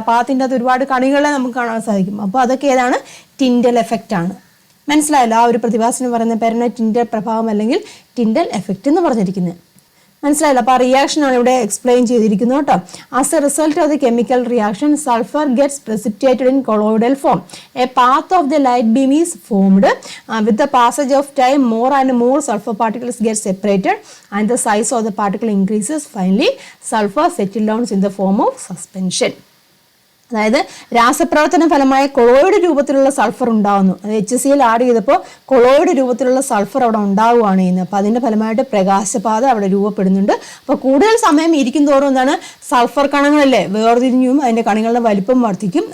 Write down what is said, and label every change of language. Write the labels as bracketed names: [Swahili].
[Malayalam] ആ പാത്തിൻ്റെ അകത്ത് ഒരുപാട് കണികളെ നമുക്ക് കാണാൻ സാധിക്കും. അപ്പോൾ അതൊക്കെ ഏതാണ്? ടിൻഡൽ എഫക്റ്റാണ്. മനസ്സിലായല്ലോ? ആ ഒരു പ്രതിഭാസത്തിന് പറയുന്ന പേരാണ് ടിൻഡൽ പ്രഭാവം അല്ലെങ്കിൽ ടിൻഡൽ എഫക്റ്റ് എന്ന് പറഞ്ഞിരിക്കുന്നത്. മനസ്സിലായല്ലോ? അപ്പോൾ ആ റിയാക്ഷനാണ് ഇവിടെ എക്സ്പ്ലെയിൻ ചെയ്തിരിക്കുന്നത് കേട്ടോ. [English] As a result of the chemical reaction sulphur gets precipitate in colloidal form. A path of the light beam is formed. With the passage of time, more and more sulfur particles get separated and the size of the particle increases. Finally, sulfur settles down in the form of suspension. [Malayalam] അതായത് രാസപ്രവർത്തന ഫലമായ colloid രൂപത്തിലുള്ള sulphur ഉണ്ടാകുന്നു. അത് HCl add ചെയ്തപ്പോൾ colloid രൂപത്തിലുള്ള sulphur അവിടെ ഉണ്ടാവുകയാണ് ചെയ്യുന്നത്. അപ്പോൾ അതിൻ്റെ ഫലമായിട്ട് പ്രകാശപാത അവിടെ രൂപപ്പെടുന്നുണ്ട്. അപ്പോൾ കൂടുതൽ സമയം ഇരിക്കും തോറും എന്താണ് സൾഫർ കണങ്ങളല്ലേ വേർതിരിഞ്ഞും അതിൻ്റെ കണികളുടെ വലിപ്പം വർദ്ധിക്കും.